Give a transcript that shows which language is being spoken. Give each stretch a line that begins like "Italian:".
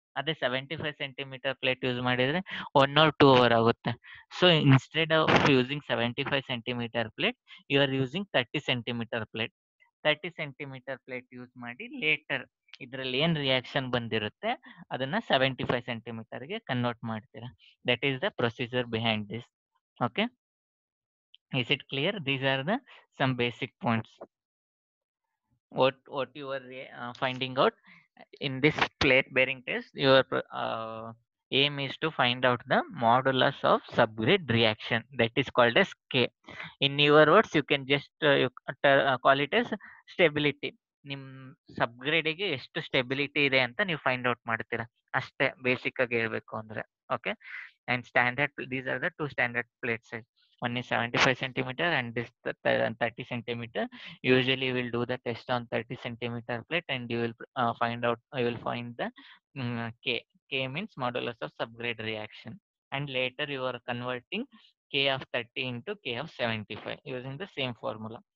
Kannada: ಅದೇ 75 centimetre plate use ಮಾಡಿದ್ರೆ
English: 1 or 2 hour
Kannada: ಆಗುತ್ತೆ.
English: So instead of using 75 centimetre plate you are using 30 centimetre plate.
Kannada: 30 centimetre plate use ಮಾಡಿ litre ಇದರಲ್ಲಿ ಏನ್ reaction ಬಂದಿರುತ್ತೆ ಅದನ್ನ 75 ಸೆಂಟಿಮೀಟರ್ಗೆ ಕನ್ವರ್ಟ್ ಮಾಡ್ತೀರಾ.
English: That is the procedure behind this. Okay, is it clear? These are the some basic points. What you are finding out in this plate bearing test, your aim is to find out the modulus of subgrade reaction, that is called as K. In your words you can just call it as stability.
Kannada: ನಿಮ್ ಸಬ್ಗ್ರೇಡಿಗೆ ಎಷ್ಟು stability ಇದೆ ಅಂತ ನೀವು find out ಮಾಡ್ತೀರಾ ಅಷ್ಟೇ, basic ಆಗಿ ಹೇಳ್ಬೇಕು ಅಂದ್ರೆ.
English: Okay, and standard, these are the two standard plate size. One is 75 centimeter and this 30 centimeter. Usually you will do the test on 30 centimeter plate and you will find out, you will find the K. K means modulus of subgrade reaction, and later you are converting K of 30 into K of 75 using the same formula.